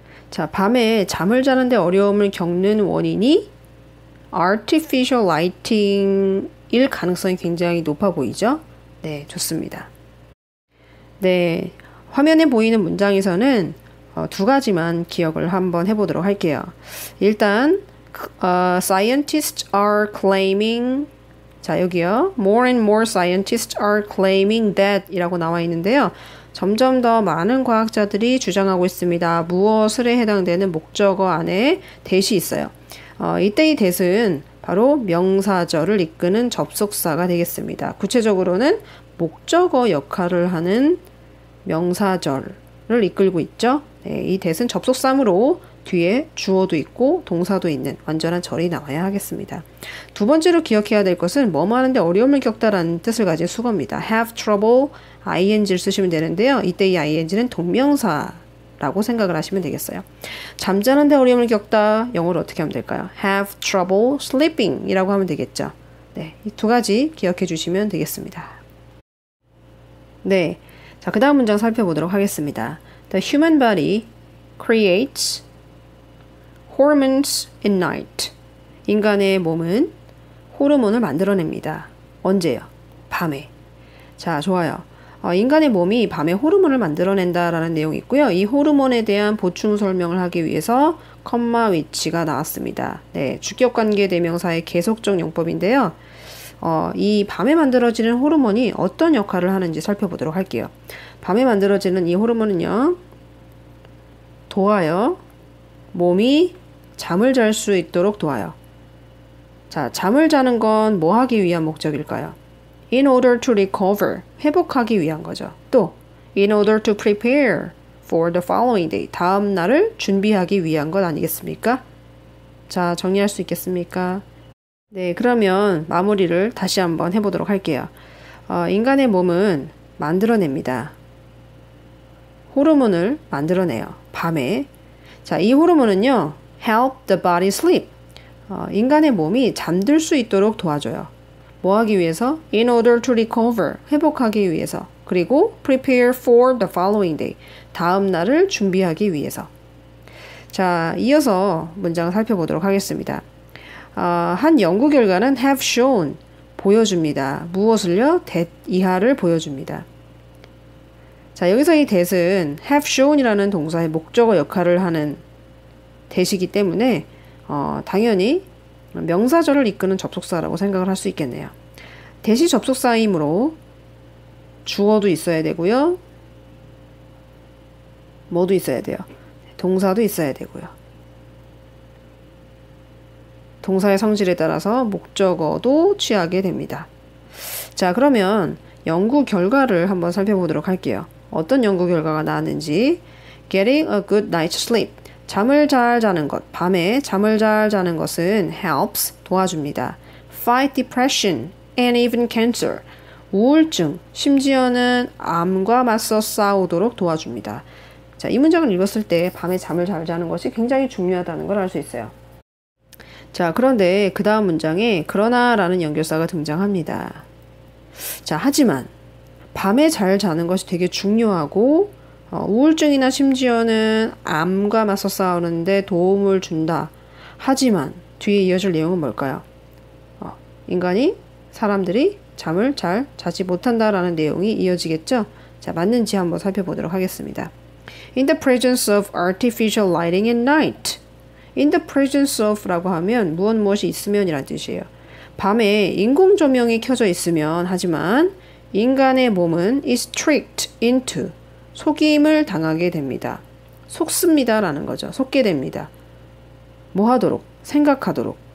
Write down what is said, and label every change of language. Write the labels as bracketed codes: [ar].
[ko] 자, 밤에 잠을 자는데 어려움을 겪는 원인이 [en] artificial lighting [ko] 일 가능성이 굉장히 높아 보이죠? 네, 좋습니다. 네, 화면에 보이는 문장에서는 두 가지만 기억을 한번 해보도록 할게요. 일단 [en] scientists are claiming, [ko] 자 여기요, [en] more and more scientists are claiming that [ko] 이라고 나와 있는데요. 점점 더 많은 과학자들이 주장하고 있습니다. 무엇을에 해당되는 목적어 안에 that이 있어요. 이때 이 that은 바로 명사절을 이끄는 접속사가 되겠습니다. 구체적으로는 목적어 역할을 하는 명사절을 이끌고 있죠. 네, 이 that은 접속사므로 뒤에 주어도 있고 동사도 있는 완전한 절이 나와야 하겠습니다. 두 번째로 기억해야 될 것은 뭐뭐 하는데 어려움을 겪다라는 뜻을 가진 수거입니다. [en] have trouble, ing [ko] 를 쓰시면 되는데요. 이때 이 ing는 동명사라고 생각을 하시면 되겠어요. 잠자는데 어려움을 겪다, 영어로 어떻게 하면 될까요? [en] have trouble sleeping [ko] 이라고 하면 되겠죠. 네, 이 두 가지 기억해 주시면 되겠습니다. 네, 자, 그 다음 문장 살펴보도록 하겠습니다. [en] The human body creates hormones in night. [ko] 인간의 몸은 호르몬을 만들어냅니다. 언제요? 밤에. 자, 좋아요. 인간의 몸이 밤에 호르몬을 만들어낸다라는 내용이 있고요. 이 호르몬에 대한 보충 설명을 하기 위해서 컴마 위치가 나왔습니다. 네, 주격관계 대명사의 계속적 용법인데요. 이 밤에 만들어지는 호르몬이 어떤 역할을 하는지 살펴보도록 할게요. 밤에 만들어지는 이 호르몬은요, 도와요. 몸이 잠을 잘 수 있도록 도와요. 자, 잠을 자는 건 뭐 하기 위한 목적일까요? [en] In order to recover, [ko] 회복하기 위한 거죠. 또, [en] in order to prepare for the following day, [ko] 다음 날을 준비하기 위한 것 아니겠습니까? 자, 정리할 수 있겠습니까? 네, 그러면 마무리를 다시 한번 해보도록 할게요. 인간의 몸은 만들어냅니다. 호르몬을 만들어내요. 밤에. 자, 이 호르몬은요, [en] help the body sleep. [ko] 인간의 몸이 잠들 수 있도록 도와줘요. 뭐 하기 위해서? [en] In order to recover. [ko] 회복하기 위해서. 그리고 [en] prepare for the following day. [ko] 다음 날을 준비하기 위해서. 자, 이어서 문장을 살펴보도록 하겠습니다. 한 연구 결과는 [en] have shown. [ko] 보여줍니다. 무엇을요? that 이하를 보여줍니다. 자, 여기서 이 that은 have shown이라는 동사의 목적어 역할을 하는 that이기 때문에 당연히 명사절을 이끄는 접속사라고 생각을 할 수 있겠네요. that이 접속사이므로 주어도 있어야 되고요. 뭐도 있어야 돼요? 동사도 있어야 되고요. 동사의 성질에 따라서 목적어도 취하게 됩니다. 자, 그러면 연구 결과를 한번 살펴보도록 할게요. 어떤 연구 결과가 나왔는지. [en] Getting a good night's sleep. [ko] 잠을 잘 자는 것, 밤에 잠을 잘 자는 것은 helps, 도와줍니다. [en] Fight depression and even cancer. [ko] 우울증, 심지어는 암과 맞서 싸우도록 도와줍니다. 자, 이 문장을 읽었을 때 밤에 잠을 잘 자는 것이 굉장히 중요하다는 걸 알 수 있어요. 자, 그런데 그 다음 문장에 그러나라는 연결사가 등장합니다. 자, 하지만 밤에 잘 자는 것이 되게 중요하고 우울증이나 심지어는 암과 맞서 싸우는데 도움을 준다. 하지만 뒤에 이어질 내용은 뭘까요? 사람들이 잠을 잘 자지 못한다라는 내용이 이어지겠죠? 자, 맞는지 한번 살펴보도록 하겠습니다. [en] In the presence of artificial lighting at night. In the presence of [ko] 라고 하면 무엇이 있으면 이란 뜻이에요. 밤에 인공 조명이 켜져 있으면 하지만 인간의 몸은 [en] is tricked into [ko] 속임을 당하게 됩니다. 속습니다 라는 거죠. 속게 됩니다. 뭐 하도록? 생각하도록.